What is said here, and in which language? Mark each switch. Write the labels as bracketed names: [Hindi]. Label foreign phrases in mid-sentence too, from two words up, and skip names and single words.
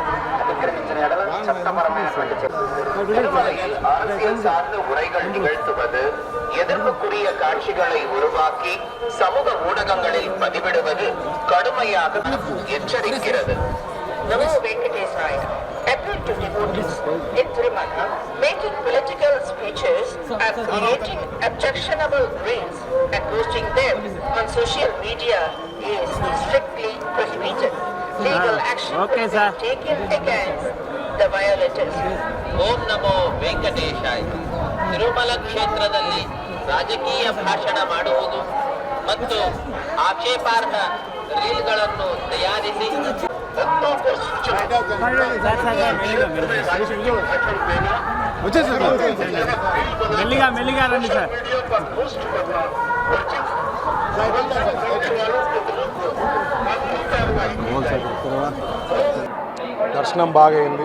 [Telugu] అతిక్రమించిన ఎడల చట్టపరమైనటువంటి [Tamil] திருமலையில் அரசியல் சார்ந்த உரைகள் நிகழ்த்துவது, எதிர்ப்புக்குரிய காட்சிகளை உருவாக்கி சமூக ஊடகங்களில் பதிவிடுவது கடுமையாக எச்சரிக்கிறது. [English] Namo Venkatesaya appealed to devotees in Tirumala making political speeches and creating objectionable reels and posting them on social media is strictly prohibited. Legal action will be taken against the violators. [Kannada] ಓಂ ನಮೋ ವೆಂಕಟೇಶಾಯ. ತಿರುಮಲ ಕ್ಷೇತ್ರದಲ್ಲಿ ರಾಜಕೀಯ ಭಾಷಣ ಮಾಡುವುದು ಮತ್ತು ಆಕ್ಷೇಪಾರ್ಹ ರೀಲ್ಗಳನ್ನು ತಯಾರಿಸಿ [Telugu] మెల్లిగా రండి సార్. దర్శనం బాగా అయింది.